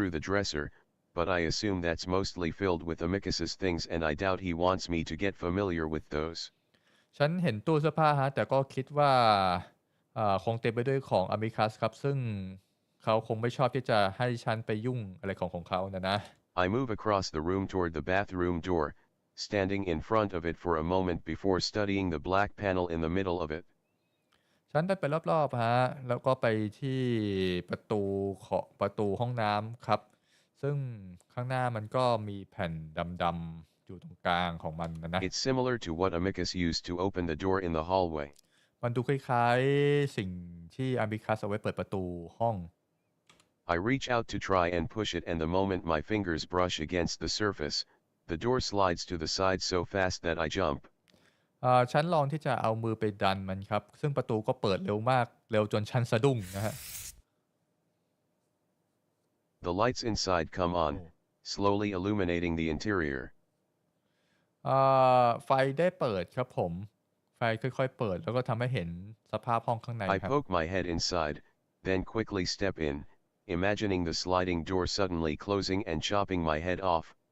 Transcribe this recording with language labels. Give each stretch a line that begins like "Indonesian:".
English: through the dresser, but I assume that's mostly filled with Amicus's things and I doubt he wants me to get familiar with those.
Thai: ฉันเห็นตู้เสื้อผ้าฮะแต่ก็คิดว่าคงเต็มไปด้วยของอามิคัสครับซึ่งเขาคงไม่ชอบที่จะให้ฉันไปยุ่งอะไรของเขานะ
English: I move across the room toward the bathroom door, standing in front of it for a moment before studying the black panel in the middle of it.
Thai: ฉันเดินไปรอบๆฮะแล้วก็ไปที่ประตูห้องน้ำครับซึ่งข้างหน้ามันก็มีแผ่นดำๆอยู่ตรงกลางของมันนะ
English: It's similar to what Amicus used to open the door in the hallway.
Thai: มันดูคล้ายๆสิ่งที่อามิคัสเอาไว้เปิดประตูห้อง
English: I reach out to try and push it and the moment my fingers brush against the surface, the door slides to the side so fast that I jump.
Thai: ฉันลองที่จะเอามือไปดันมันครับซึ่งประตูก็เปิดเร็วมากเร็วจนฉันสะดุ้งนะฮะ
English: The lights inside come on, slowly illuminating the interior.
Thai: ไฟได้เปิดครับผมไฟค่อยๆเปิดแล้วก็ทำให้เห็นสภาพห้องข้างใน
English: I
Thai: ครับ
English: poke my head inside, then quickly step in, imagining the sliding door suddenly closing and chopping my head off.